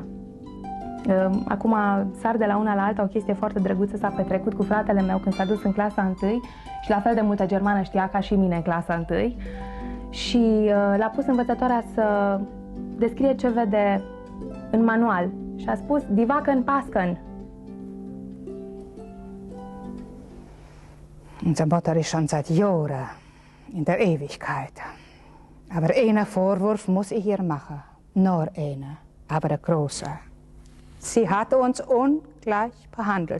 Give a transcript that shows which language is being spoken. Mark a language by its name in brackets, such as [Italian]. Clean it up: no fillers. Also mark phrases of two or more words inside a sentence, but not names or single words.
[Romanian] Acum sar de la una la alta, o chestie foarte drăguță s-a petrecut cu fratele meu când s-a dus în clasa 1 și la fel de multă germană știa ca și mine în clasa 1 și l-a pus învățătoarea să descrie ce vede în manual și a spus [German] Die Wagen Pasken. Unser Mutter ist schon seit Jahren in der Ewigkeit. Aber einen Vorwurf muss ich ihr machen. Nur einen, aber der große. Sie hat uns ungleich behandelt.